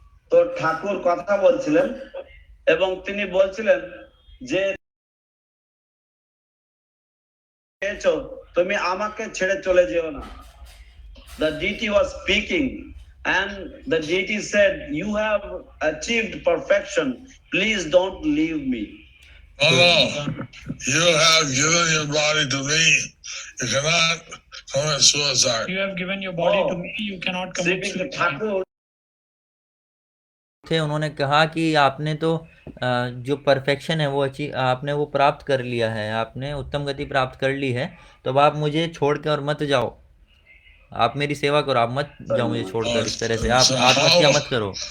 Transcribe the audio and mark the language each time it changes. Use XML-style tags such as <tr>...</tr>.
<bn>তো ঠাকুর কথা বলছিলেন এবং তিনি বলছিলেন যে তুমি আমাকে ছেড়ে চলে যেও না.</bn> <en>The deity was speaking and the deity said, you have achieved perfection, please don't leave me. No, you have given your body to me, you cannot commit suicide. You have given your body to me, you cannot commit suicide.</en> <bn>ঠাকুর</bn> <hi>थे उन्होंने कहा कि आपने तो जो perfection है वो आपने वो प्राप्त कर लिया है, आपने उत्तम गति प्राप्त कर ली है, तो अब आप मुझे छोड़कर और मत जाओ, आप मेरी सेवा करो, आप मत जाओ मुझे छोड़कर. इस तरह से आप आत्महत्या मत करो.</hi>